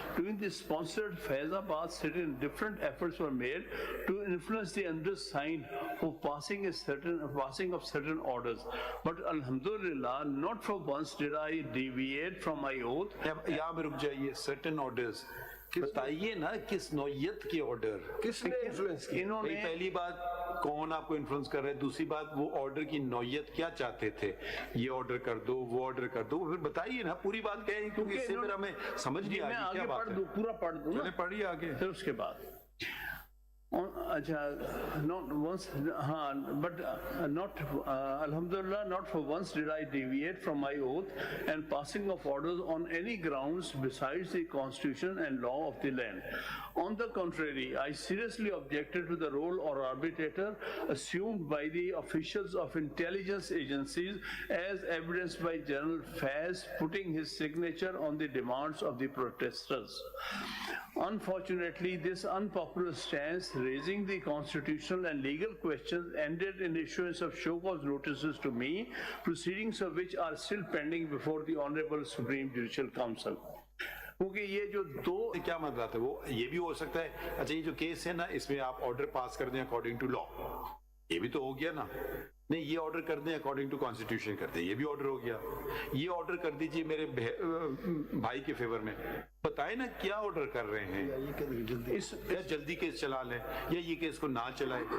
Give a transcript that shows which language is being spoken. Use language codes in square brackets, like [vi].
[en] During the sponsored Faizabad certain different efforts were made to influence the undersigned for passing of certain orders, but alhamdulillah not for once did I deviate from my oath. [ur] یہاں پہ رک جائیے. [en] certain orders [ur] بتائیے نا, کس نوعیت کے order, کس نے انفلوئنس کی؟ انہوں نے پہلی بات کون آپ کو انفلوئنس کر رہا ہے, دوسری بات وہ آرڈر کی نوعیت کیا چاہتے تھے, یہ آرڈر کر دو, وہ آرڈر کر دو, پھر بتائیے نا پوری بات کہیں, کیونکہ اس سے میرا میں سمجھ نہیں آگی کیا بات ہے. پورا پڑھ دوں, چلے پڑھیے آگے. پھر اس کے بعد اچھا [en] not once but not alhamdulillah not for once did I deviate from my oath and passing of orders on any grounds besides the constitution and law of the land. On the contrary, I seriously objected to the role or arbitrator assumed by the officials of intelligence agencies as evidenced by General Faz putting his signature on the demands of the protesters. Unfortunately, this unpopular stance raising the constitutional and legal questions ended in issuance of show cause notices to me, proceedings of which are still pending before the Honorable Supreme Judicial Council. [ur] کیونکہ یہ جو دو کیا مطلب ہے, وہ یہ بھی ہو سکتا ہے. اچھا یہ جو کیس ہے نا, اس میں آپ آرڈر پاس کر دیں [en] according to law, [ur] یہ بھی تو ہو گیا نا. نہیں, یہ آرڈر کر دیں [en] according to constitution [ur] کر دیں, یہ بھی آرڈر ہو گیا. یہ آرڈر کر دیجئے میرے بھائی کے فیور میں. بتائیں نا کیا آرڈر کر رہے ہیں, یا جلدی کیس چلا لیں, یا یہ کیس کو نہ چلائیں.